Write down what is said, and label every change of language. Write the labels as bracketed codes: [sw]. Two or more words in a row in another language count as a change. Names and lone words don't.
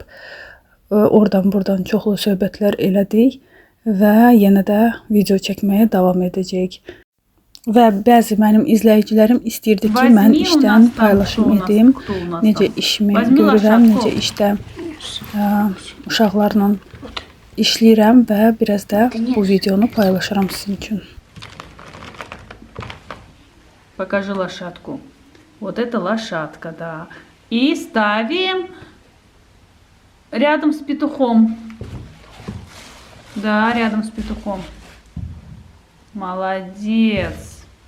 [az] Oradan-buradan çoxlu söhbətlər elədik və yenə də video çəkməyə davam edəcəyik. Və bəzi mənim izləyicilərim istəyirdi ki, mən işdən paylaşım edim, necə işimi görürəm, necə işdə uşaqlarla işləyirəm və biraz da bu videonu paylaşıram sizin üçün. [ru] Покажи лошадку. Вот это лошадка, да. И ставим рядом с петухом. Да, рядом с петухом. Молодец.